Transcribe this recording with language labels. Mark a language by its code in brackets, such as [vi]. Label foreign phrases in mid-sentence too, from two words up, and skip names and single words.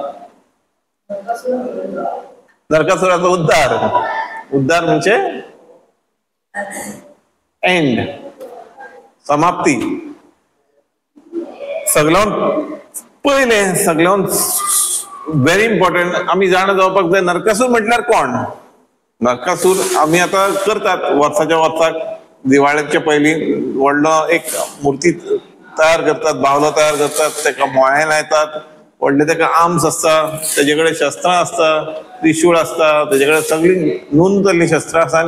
[mr] नरकासुराचा उद्धार म्हणजे एंड, समाप्ती. [kok] सगळ्यात पहिले सगळ्यात [en] very important [kok] आम्ही जाणं जावपाक जाय नरकासूर म्हटल्यार कोण. नरकासूर आम्ही आता करतात वर्साच्या वर्साक दिवाळेच्या पयलीं व्हडलो एक मूर्ती तयार करतात, बावलो तयार करतात, ताका मोळे लायतात, व्हडले ताका आर्म्स असता, तेजे कडेन शस्त्रां असता, त्रिशूळ असता, तेजे कडेन सगळी नोंद जाल्ली शस्त्रां आसा.